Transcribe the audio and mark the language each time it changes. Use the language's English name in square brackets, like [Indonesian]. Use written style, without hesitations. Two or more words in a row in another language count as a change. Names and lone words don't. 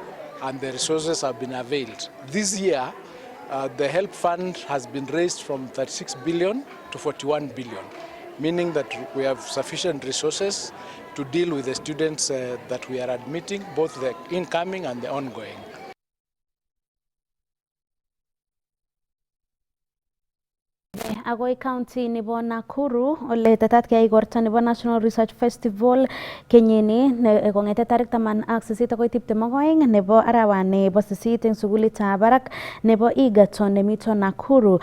[English] And the resources have been availed. This year, the HELP fund has been raised from 36 billion to 41 billion, meaning that we have sufficient resources to deal with the students that we are admitting, both the incoming and the ongoing. [Kalenjin] Agoi county nebo Nakuru ole tetat keyai igorta nebo National Research Festival kenyini kong'ete tarik 18 agoi 22 nebo arawani bo 8 eng sukulitab barak nebo Egerton nemito Nakuru.